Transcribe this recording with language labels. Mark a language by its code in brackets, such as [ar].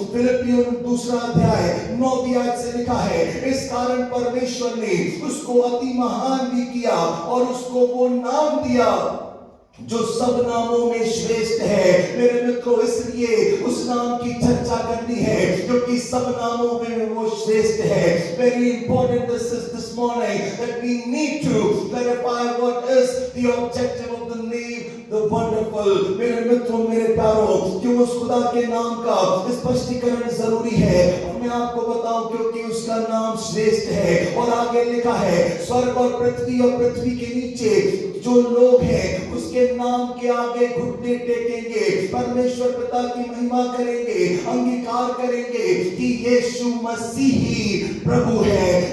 [hi] फिलिपियों 2 अध्याय 9वीं आयत से लिखा है, इस कारण परमेश्वर ने उसको अति महान भी किया और उसको वो नाम दिया जो सब नामों में श्रेष्ठ है। मेरे मित्रों, इसलिए उस नाम की चर्चा करनी है क्योंकि सब नामों में वो श्रेष्ठ है। [en] Very important this morning that we need to clarify what is the objective of the name the wonderful। [hi] मेरे मित्रों, मेरे प्यारों, क्यों उस खुदा के नाम का स्पष्टीकरण जरूरी है। और मैं आपको बताऊं क्योंकि उसका नाम श्रेष्ठ है। और आगे लिखा है, स्वर्ग और पृथ्वी के नीचे जो लोग हैं उसके नाम के आगे घुटने टेकेंगे, परमेश्वर पिता की महिमा करेंगे, अंगीकार करेंगे कि यीशु मसीह ही प्रभु है।